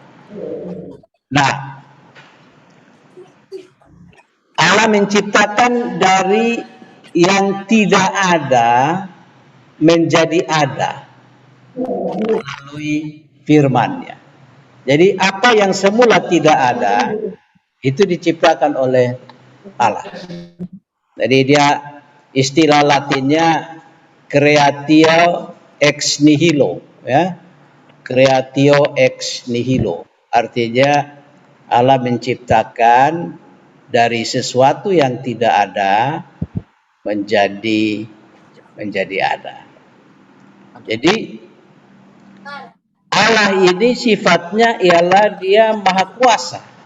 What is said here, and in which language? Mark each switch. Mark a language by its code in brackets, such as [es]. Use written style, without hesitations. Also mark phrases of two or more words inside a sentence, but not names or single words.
[id] Nah, Allah menciptakan dari yang tidak ada menjadi ada melalui firman-Nya. Jadi apa yang semula tidak ada itu diciptakan oleh Allah. Jadi dia istilah Latinnya [la] creatio ex nihilo, [id] ya. [la] Creatio ex nihilo. [id] Artinya Allah menciptakan dari sesuatu yang tidak ada menjadi ada. Jadi Allah ini sifatnya ialah dia maha kuasa.